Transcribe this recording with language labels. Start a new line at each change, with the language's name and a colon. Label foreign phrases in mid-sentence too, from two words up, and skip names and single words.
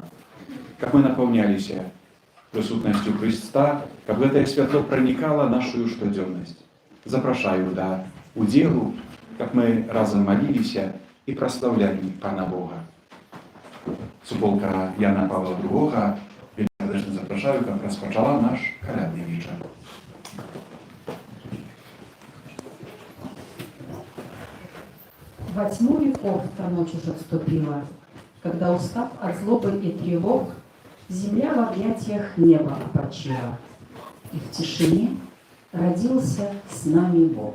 Belarusian: Каб мы напаўняліся прысутнасцю Хрыста, каб гэтае святло пранікала нашую штодзённасць. Запрашаю да удзелу, каб мы разам маліліся і праслаўлялі Пана Бога. Суполка Яна Павла II вельмі запрашаю, каб распачала наш калядны вечар.
Russian: Во тьму веков та ночь уже вступила, когда, устав от злобы и тревог, земля в объятиях неба опочила, и в тишине родился с нами Бог.